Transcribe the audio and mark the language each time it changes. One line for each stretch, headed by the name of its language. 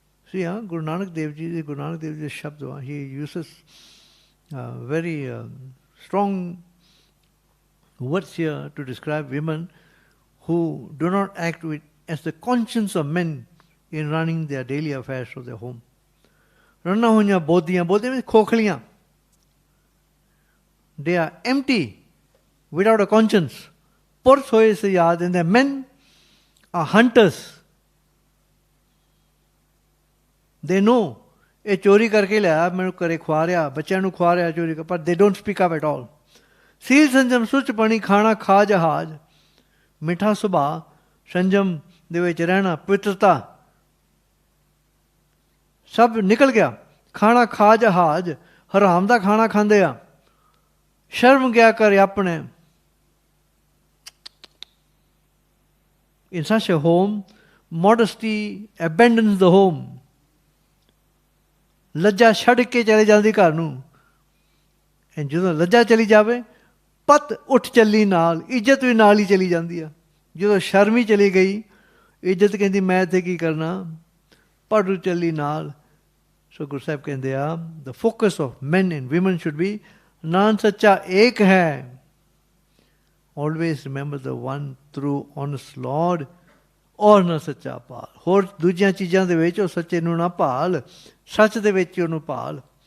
English: See, Guru Nanak Dev Ji Shabd, he uses very strong words here to describe women who do not act as the conscience of men in running their daily affairs of their home.
Punjabi: Ranna hoiyan bodhiyan means khokhliyan.
English: They are empty, without a conscience.
Punjabi: Purs hoye se yaad,
English: and the men are hunters. They know,
Punjabi: ਇਹ ਚੋਰੀ ਕਰਕੇ ਲਿਆ, ਮੈਨੂੰ ਘਰੇ ਖਵਾ ਰਿਹਾ, ਬੱਚਿਆਂ ਨੂੰ ਖਵਾ ਰਿਹਾ ਚੋਰੀ ਕਰ, ਪਰ
English: they don't speak up at all.
Punjabi: ਸੀਲ ਸੰਜਮ ਸੁੱਚ ਪਣੀ ਖਾਣਾ ਖਾ ਜਹਾਜ਼, ਮਿੱਠਾ ਸੁਭਾਅ, ਸੰਜਮ ਦੇ ਵਿੱਚ ਰਹਿਣਾ, ਪਵਿੱਤਰਤਾ ਸਭ ਨਿਕਲ ਗਿਆ। ਖਾਣਾ ਖਾ ਜਹਾਜ਼, ਹਰਾਮ ਦਾ ਖਾਣਾ ਖਾਂਦੇ ਆ। ਸ਼ਰਮ ਗਿਆ ਕਰ ਆਪਣੇ।
English: In such a home, modesty abandons the home.
Punjabi: ਲੱਜਾ ਛੱਡ ਕੇ ਚਲੇ ਜਾਂਦੀ ਘਰ ਨੂੰ। ਜਦੋਂ ਲੱਜਾ ਚਲੀ ਜਾਵੇ, ਪਤ ਉੱਠ ਚੱਲੀ ਨਾਲ, ਇੱਜ਼ਤ ਵੀ ਨਾਲ ਹੀ ਚਲੀ ਜਾਂਦੀ ਆ। ਜਦੋਂ ਸ਼ਰਮ ਹੀ ਚਲੀ ਗਈ, ਇੱਜ਼ਤ ਕਹਿੰਦੀ ਮੈਂ ਇੱਥੇ ਕੀ ਕਰਨਾ, ਪੜੂ ਚੱਲੀ ਨਾਲ। ਸੋ ਗੁਰੂ ਸਾਹਿਬ ਕਹਿੰਦੇ ਆ,
English: the focus of men and women should be
Punjabi: naan ਸੱਚਾ ਏਕ ਹੈ।
English: Always remember the one true honest Lord,
Punjabi: ਔਰ ਨਾ ਸੱਚਾ ਭਾਲ। ਹੋਰ ਦੂਜੀਆਂ ਚੀਜ਼ਾਂ ਦੇ ਵਿੱਚ ਉਹ ਸੱਚੇ ਨੂੰ ਨਾ ਭਾਲ, ਸੱਚ ਦੇ ਵਿੱਚ ਉਹਨੂੰ ਭਾਲ।